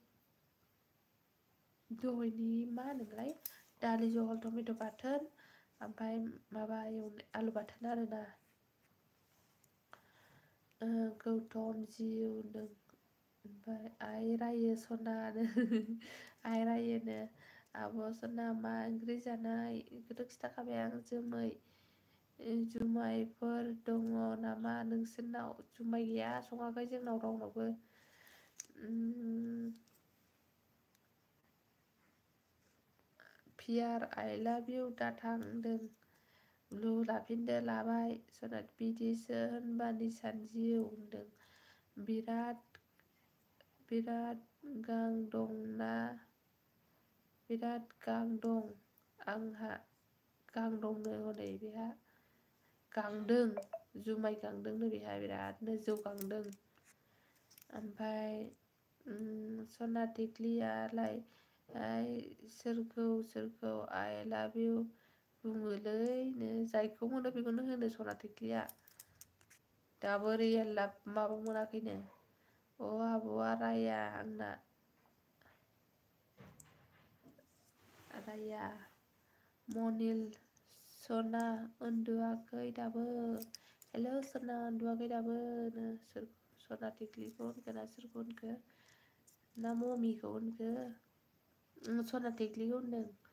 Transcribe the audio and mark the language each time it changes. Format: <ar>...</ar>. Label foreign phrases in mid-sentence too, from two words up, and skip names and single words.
<brx>मा होनोमोनलाय दालि जहल टमेट' बाथोन ओमफ्राय माबा एवनाय आलु बाथोन आरोना गौतम जिउ नों ओमफ्राय आइ रायो सनानो आइ रायोनो आब' सना मा ओंख्रि जानाय बेखौथ' खिथाखाबाय आं जुमायफोर दङ नामा नोंसोरनाव जुमाय गैया सङाखै जोंनाव रावनावबो पियार</brx> <en>I love you</en> <brx>दा थांदों ब्लु लाफिनदो लाबाय सनात बिदिसो होनबा निसान जिउ होनदों बिराद गां दंना बिराद गां दं आंहा गां दंनो हनै बेहा गांदों जुमाय गांदोंनो बेहा बिरादनो जौ गांदों ओमफ्राय सना टिकलियालाय सोरखौ</brx> <en>I love you</en> <brx>बुङोलैनो जायखौ मोनो बेखौनो होनो सना टिकलिया दाबो</brx> <en>real love</en> <brx>माबा मोनाखैनो आब'आ राया आंना राया मनिल सना उन्दुआखै दाबो हेलौ सना उन्दुआखै दाबो नो सना टिकलिखौ होनखो ना सोरखौ होनखो ना ममिखौ होनखो सना टिकलिखौ होनदों</brx>